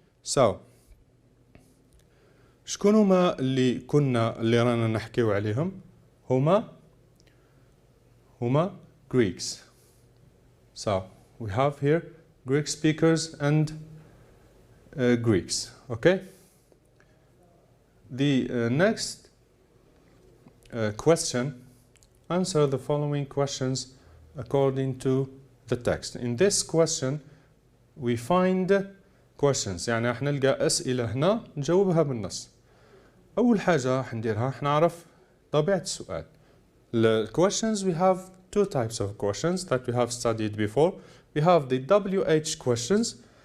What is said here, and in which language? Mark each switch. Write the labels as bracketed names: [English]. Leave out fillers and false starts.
[Arabic] So شكون هما اللي رانا نحكيو عليهم؟ هما Greeks. [English] So we have here Greek speakers and Greeks. Okay. The next question. Answer the following questions according to the text. In this question we find questions. [Arabic] يعني راح نلقى أسئلة هنا نجاوبها بالنص. أول حاجة راح نديرها راح نعرف طبيعة السؤال. [English] The questions, we have two types of questions that we have studied before. We have the WH questions.